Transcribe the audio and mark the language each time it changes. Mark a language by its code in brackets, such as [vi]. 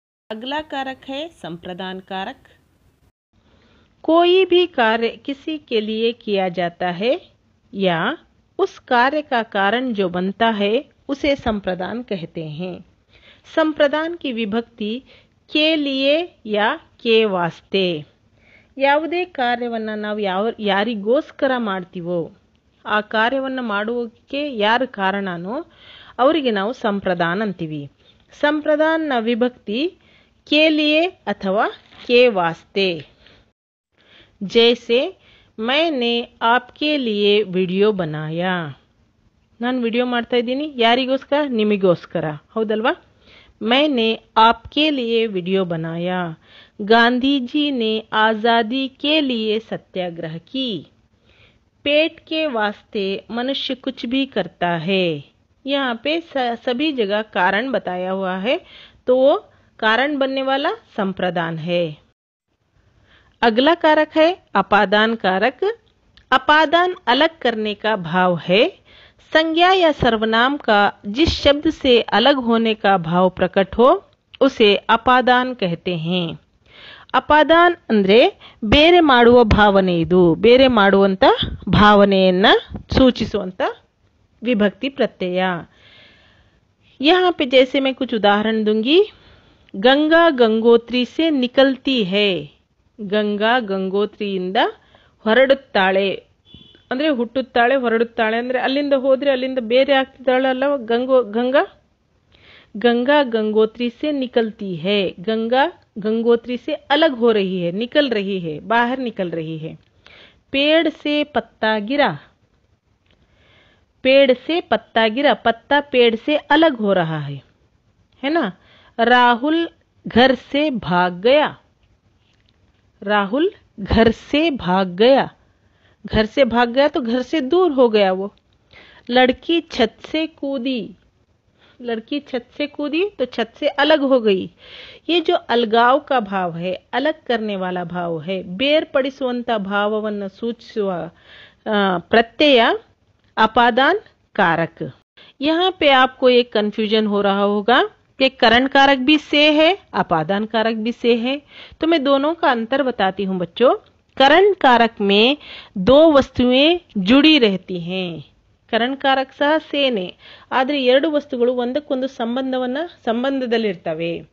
[hi] अगला कारक है संप्रदान कारक. कोई भी कार्य किसी के लिए किया जाता है या उस कार्य का कारण जो बनता है उसे संप्रदान कहते हैं. संप्रदान की विभक्ति के लिए या के वास्ते. [kn] ಯಾವುದೇ ಕಾರ್ಯವನ್ನ ನಾವು ಯಾರಿಗೋಸ್ಕರ ಮಾಡ್ತೀವೋ ಆ ಕಾರ್ಯವನ್ನ ಮಾಡುವುದಕ್ಕೆ ಯಾರು ಕಾರಣನೋ ಅವರಿಗೆ ನಾವು ಸಂಪ್ರದಾನ ಅಂತೀವಿ. [hi] ಸಂಪ್ರದಾನ ವಿಭಕ್ತಿ के लिए अथवा के वास्ते. जैसे मैंने आपके लिए ವಿಡಿಯೋ बनाया. [kn] ನಾನು ವಿಡಿಯೋ ಮಾಡ್ತಾ ಇದ್ದೀನಿ ಯಾರಿಗೋಸ್ಕರ? ನಿಮಗೋಸ್ಕರ, ಹೌದಲ್ವಾ. [hi] मैंने आपके लिए विडियो बनाया. गांधी जी ने आजादी के लिए सत्याग्रह की. पेट के वास्ते मनुष्य कुछ भी करता है. यहाँ पे सभी जगह कारण बताया हुआ है, तो वो कारण बनने वाला संप्रदान है. अगला कारक है अपादान कारक. अपादान अलग करने का भाव है. संज्ञा या सर्वनाम का जिस शब्द से अलग होने का भाव प्रकट हो उसे अपादान कहते हैं। [kn] ಅಪಾದಾನ್ ಅಂದ್ರೆ ಬೇರೆ ಮಾಡುವ ಭಾವನೆ, ಇದು ಬೇರೆ ಮಾಡುವಂತ ಭಾವನೆಯನ್ನ ಸೂಚಿಸುವಂತ ವಿಭಕ್ತಿ ಪ್ರತ್ಯಯ। [hi] यहाँ पे जैसे मैं कुछ उदाहरण दूंगी, गंगा गंगोत्री से निकलती है, [kn] ಗಂಗಾ ಗಂಗೋತ್ರಿಯಿಂದ ಹೊರಡುತ್ತಾಳೆ ಅಂದ್ರೆ ಹುಟ್ಟುತ್ತಾಳೆ, ಹೊರಡುತ್ತಾಳೆ ಅಂದ್ರೆ ಅಲ್ಲಿಂದ ಹೋದ್ರೆ ಅಲ್ಲಿಂದ ಬೇರೆ ಆಗ್ತಿದ್ದಾಳಲ್ಲ ಗಂಗಾ। [hi] गंगा गंगोत्री से निकलती है, गंगा गंगोत्री से अलग हो रही है, निकल रही है, बाहर निकल रही है। पेड़ से पत्ता गिरा, पेड़ से पत्ता गिरा, पत्ता पेड़ से अलग हो रहा है ना। राहुल घर से भाग गया, राहुल घर से भाग गया, घर से भाग गया तो घर से दूर हो गया वो। लड़की छत से कूदी, लड़की छत से कूदी तो छत से अलग हो गई। ये जो अलगाव का भाव है, अलग करने वाला भाव है, [kn] ಬೇರ್ಪಡಿಸುವಂತ ಭಾವವನ್ನು ಸೂಚಿಸುವ [hi] प्रत्यय अपादान कारक। यहाँ पे आपको एक कंफ्यूजन हो रहा होगा कि करण कारक भी से है, अपादान कारक भी से है, तो मैं दोनों का अंतर बताती हूँ बच्चों। करण कारक में दो वस्तुएं जुड़ी रहती हैं, [kn] ಕರಣ್ ಕಾರಕ ಸಹ ಸೇನೆ, ಆದರೆ ಎರಡು ವಸ್ತುಗಳು ಒಂದಕ್ಕೊಂದು ಸಂಬಂಧದಲ್ಲಿರ್ತವೆ।